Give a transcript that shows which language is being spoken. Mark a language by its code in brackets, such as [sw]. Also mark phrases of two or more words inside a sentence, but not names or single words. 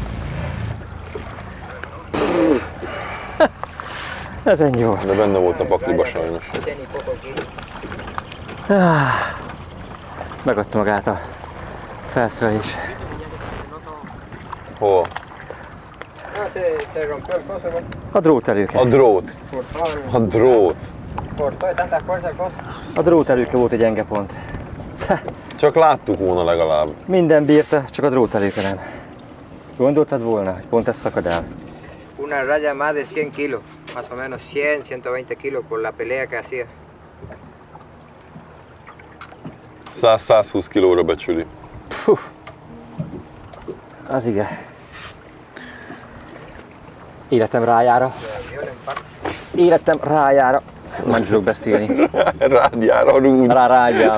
[hu] Ez ennyi volt. De benne volt a pakliba sajnos. Megadta magát a felszerelés. Hol? [es] Se rompió el coso, güey. [hu] A drótelőke. A drót. A drót. [es] Cortó de tanta fuerza el coso. [hu] A drótelőke volt egy gyenge pont. Csak láttuk volna legalább. Minden bírta, csak a drótelőke nem. Gondoltad volna, hogy pont ez szakad el? [es] Una raya más de 100 kilos. más o menos 100, 120 kilos por la pelea que hacía. [hu] 100-120 kilóra becsüli. Puh. Az igen. Életem rájára. Életem rájára. Már nem tudok beszélni. Rágyára rúd. Rágyám.